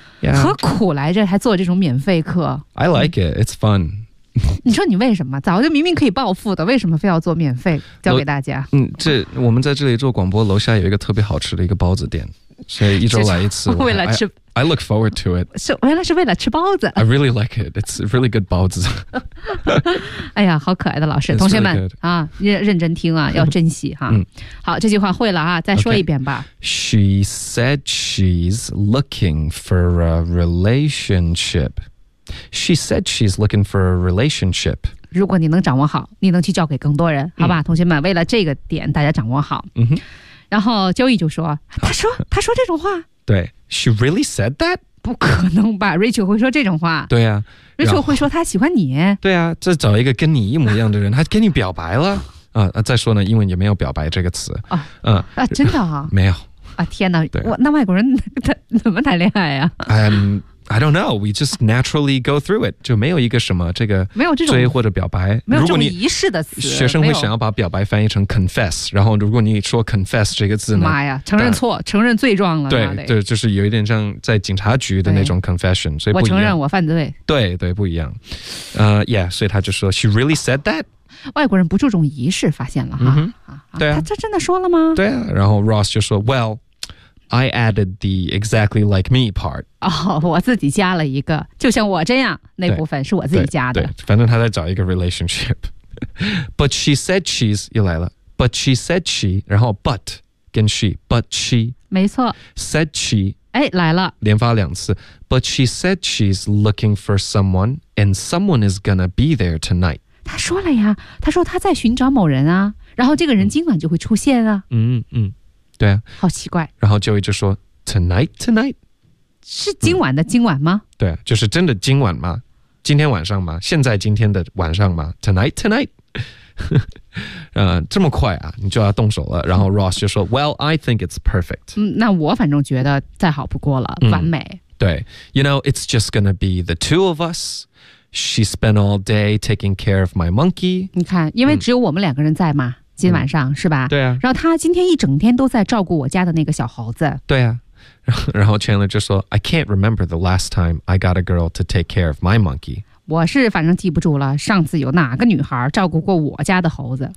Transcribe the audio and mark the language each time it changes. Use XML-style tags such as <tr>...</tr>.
<en>Yeah，</en> <zh>何苦来着还做这种免费课。</zh> <en>I like it, it's fun。</en> <zh>你说你为什么早就明明可以暴富的，为什么非要做免费教给大家？这我们在这里做广播，楼下有一个特别好吃的一个包子店，所以一周来一次。为了吃</zh> <en>I look forward to it。</en> <zh>原来是为了吃包子。</zh> <en>I really like it, it's really good 包子。</en> <zh>哎呀，好可爱的老师。同学们、</zh> <en>really、</en> <zh>认真听啊，要珍惜哈。好，这句话会了啊，再说一遍吧。</zh> <en>She said she's looking for a relationshipShe said she's looking for a relationship.</en> <zh>如果你能掌握好，你能去教给更多人，好吧、同学们，为了这个点大家掌握好。然后Joey就说，他说这种话。</zh> <en>对， She really said that?</en> <zh>不可能吧， Rachel 会说这种话。对啊， Rachel 会说他喜欢你。对啊，这找一个跟你一模一样的人，他跟你表白了。再说呢，英文也没有表白这个词。真的啊？没有啊。天哪，那外国人他怎么谈恋爱啊？</zh> <en>I don't know, we just naturally go through it.</en> <zh>就没有一个什么这个追或者表白。没有这种仪式的词。学生会想要把表白翻译成 confess, 然后如果你说 confess 这个字呢。妈呀，承认错，承认罪状了。对对，就是有一点像在警察局的那种 confession, 所以不一样。我承认我犯罪。对对，不一样。所以他就说 she really said that? 外国人不注重仪式，发现了哈。对啊。他真的说了吗？对啊，然后 Ross 就说</zh> <en>well,I added the exactly like me part.</en> <zh>我自己加了一个，就像我这样，那部分是我自己加的。对，对，反正他在找一个 relationship.</zh> <en>But she said she's,</en> <zh>又来了。</zh> <en>But she said she, 然后 but 跟 she, but she.</en> <zh>没错。</zh> <en>Said she.</en> <zh>哎，来了。连发两次。</zh> <en>But she said she's looking for someone, and someone is gonna be there tonight.</en> <zh>他说了呀，他说他在寻找某人啊，然后这个人今晚就会出现啊。对啊，好奇怪。然后 Joey 就说 Tonight 是今晚的今晚吗？对啊，就是真的今晚吗？今天晚上吗？现在今天的晚上吗？ Tonight 这么快啊，你就要动手了。然后 Ross 就说</zh> <en>Well, I think it's perfect.</en> <zh>那我反正觉得再好不过了，完美。</zh> <en>对， You know, it's just gonna be the two of us. She spent all day taking care of my monkey.</en> <zh>你看，因为只有我们两个人在嘛。今晚上、嗯、是吧？对啊。然后他今天一整天都在照顾我家的那个小猴子。对啊。然后 Chandler 就说</zh> <en>I can't remember the last time I got a girl to take care of my monkey.</en> <zh>我是反正记不住了上次有哪个女孩照顾过我家的猴子。</zh>